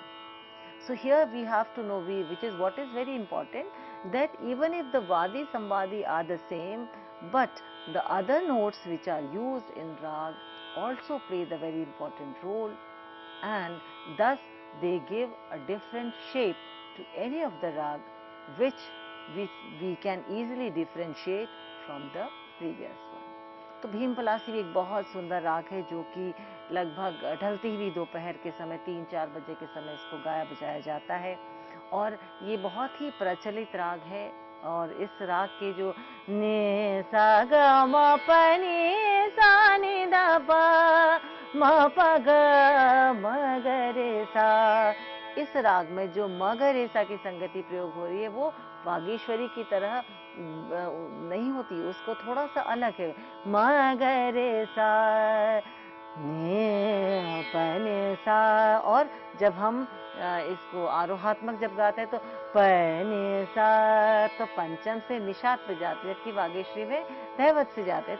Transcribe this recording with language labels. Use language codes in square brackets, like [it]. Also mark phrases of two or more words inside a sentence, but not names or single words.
[en] So here we have to know, which is what is very important, that even if the [hi] वादी संवादी [en] are the same, but the other notes which are used in rag also play the very important role, and thus they give a different shape to any of the rag, which we can easily differentiate from the previous one. [hi] तो भीम पलासी भी एक बहुत सुंदर राग है, जो कि लगभग ढलती हुई दोपहर के समय 3-4 बजे के समय इसको गाया बजाया जाता है, और ये बहुत ही प्रचलित राग है। और इस राग के जो नि सा ग म प नि सा नि द प म प ग म ग रे सा, इस राग में जो म ग रे सा की संगति प्रयोग हो रही है वो वागीश्वरी की तरह नहीं होती, उसको थोड़ा सा अलग है। म ग रे सा नि प नि सा, और जब हम इसको आरोहात्मक जब गाते हैं तो प नि सा, तो पंचम से निषाद पे जाते हैं, जबकि वागेश्वरी में धैवत से जाते हैं।